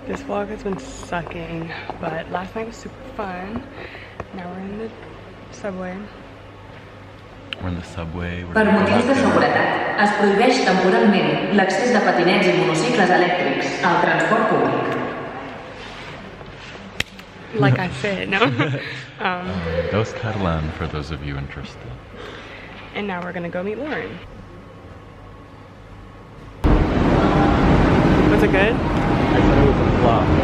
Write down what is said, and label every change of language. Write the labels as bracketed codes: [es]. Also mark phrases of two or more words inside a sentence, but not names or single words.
[en] vlog has been sucking, but last night was super fun. Now we're in the subway. We're in the subway. [ca] Per motius de seguretat, es prohibeix temporalment l'accés de patinets i monocicles elèctrics al transport públic. [en] Like I said, no. Dos Catalan for those of you interested. And now we're gonna go meet Lauren. Was it good? I said it was a flop.